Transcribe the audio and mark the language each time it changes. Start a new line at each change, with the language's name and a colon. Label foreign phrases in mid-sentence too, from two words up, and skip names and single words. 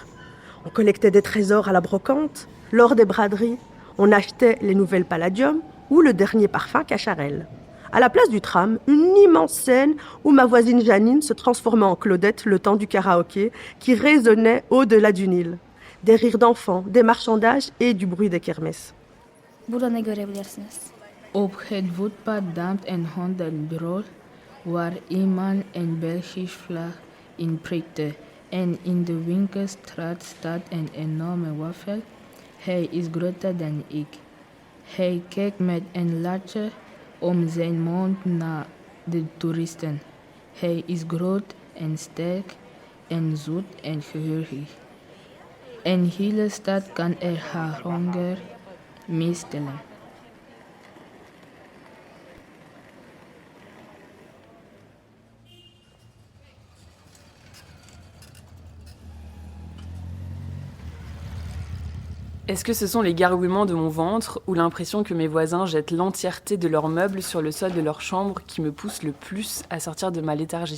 French: On collectait des trésors à la brocante, lors des braderies, on achetait les nouvelles Palladium, ou le dernier parfum Cacharel. À la place du tram, une immense scène où ma voisine Janine se transformait en Claudette le temps du karaoké qui résonnait au-delà du Nil. Des rires d'enfants, des marchandages et du bruit des kermesses.
Turkish: Burada ne görebilirsiniz?
Dutch: Op het voetpad dampt een hondenbureau waar iemand een Belgische vlag in prikte. En in de winkelstraat staat een enorme wafel. Hij is groter dan ik. Hij kijkt met een lachje om zijn mond naar de toeristen. Hij is groot en sterk en zoet en geheurig. Een hele stad kan er haar honger mee stillen.
French: Est-ce que ce sont les gargouillements de mon ventre ou l'impression que mes voisins jettent l'entièreté de leurs meubles sur le sol de leur chambre qui me pousse le plus à sortir de ma léthargie?